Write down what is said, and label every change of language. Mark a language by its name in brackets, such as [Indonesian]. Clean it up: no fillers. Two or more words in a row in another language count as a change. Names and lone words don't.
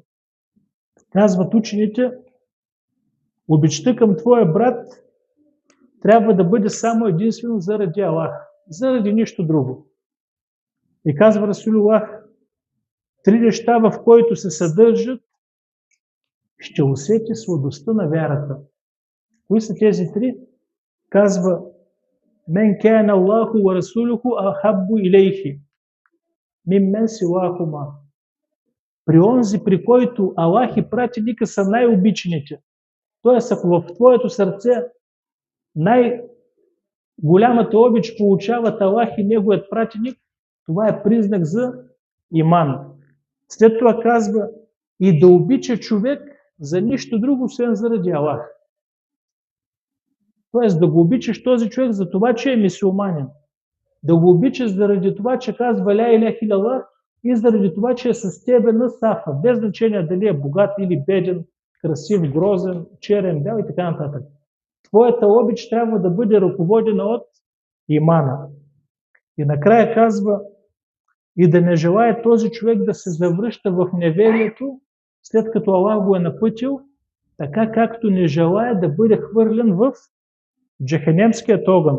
[Bulgarian] Казват учените: обичта към твоя брат трябва да бъде само единствено заради Аллах, заради нищо друго. И казва Расулуллах: 3 неща, в които се съдържат, ще усети сладостта на вярата. Кои са тези 3? Казва: [Arabic] من كان الله ورسوله أحب إليه ممن سواهما. [Bulgarian] При онзи, при който Аллах и пратеника са най-обичаните. Тоест, ако в твоето сърце най-голямата обич получават Аллах и неговият пратеник, това е признак за иман. След това казва: и да обича човек за нищо друго, освен заради Аллах. Тоест да го обичаш този човек за това, че е мюсюлманин. Да го обичаш заради това, че казва [Arabic] لا إله إلا الله [Bulgarian] и заради това, че е с тебе на сафа. Без значение дали е богат или беден, красив, грозен, черен, бял и така нататък. Твоята обич трябва да бъде ръководена от имана. И накрая казва: и да не желая този човек да се завръща в неверието, след като Аллах го е напътил, така както не желая да бъде хвърлен в джаханемският огън.